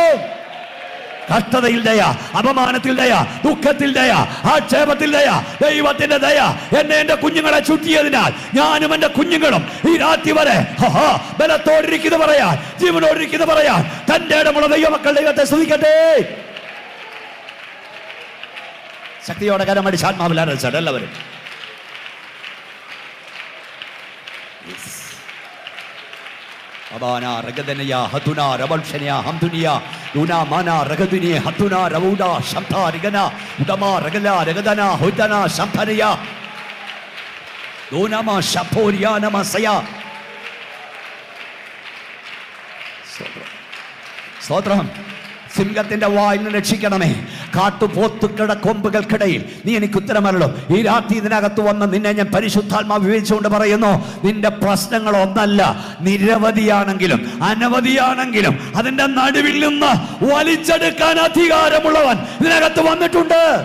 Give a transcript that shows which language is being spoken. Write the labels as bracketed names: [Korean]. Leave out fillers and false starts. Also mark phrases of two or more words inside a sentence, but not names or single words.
[Malayalam] കഷ്ടതയിൽ ദയ, അപമാനത്തിൽ ദയ, ദുഃഖത്തിൽ ദയ, ആക്ഷേപത്തിൽ ദയ, ദൈവത്തിന്റെ ദയ എന്നെ എന്റെ കുഞ്ഞുങ്ങളെ ചുറ്റിയതിനാൽ ഞാനും എന്റെ കുഞ്ഞുങ്ങളും ഈ രാത്രി വരെ ബലത്തോടിരിക്കുന്ന പറയാൻ, ജീവനോടിരിക്കുന്ന പറയാൻ തന്റെ ഇടമുള്ള ദൈവമക്കൾ ദൈവത്തെ സ്തുതിക്കട്ടെ. ശക്തിയോടെ കരമടിച്ച് ആത്മാവിൽ ആരാധിച്ചാട്ടെ എല്ലാവരും. Abana Ragadania Hatuna Rabalshania Hamdunia Luna Mana Ragadini Hatuna Ravuda Shamta Rigana Udama Ragala Ragadana Hudana Shampania Lunama Shaporia Namasaya Sotram സിംഹത്തിന്റെ വായിൽ നിന്ന് രക്ഷിക്കണമേ. കാട്ടുപോത്തുക്കളുടെ കൊമ്പുകൾക്കിടയിൽ നീ എനിക്ക് ഉത്തരമല്ലോ. ഈ രാത്രി ഇതിനകത്ത് വന്ന് നിന്നെ ഞാൻ പരിശുദ്ധാത്മാവ് വിവേചിച്ചുകൊണ്ട് പറയുന്നു, നിന്റെ പ്രശ്നങ്ങൾ ഒന്നല്ല, നിരവധിയാണെങ്കിലും അനവധിയാണെങ്കിലും അതിന്റെ നടുവിൽ നിന്ന് വലിച്ചെടുക്കാൻ അധികാരമുള്ളവൻ ഇതിനകത്ത് വന്നിട്ടുണ്ട്.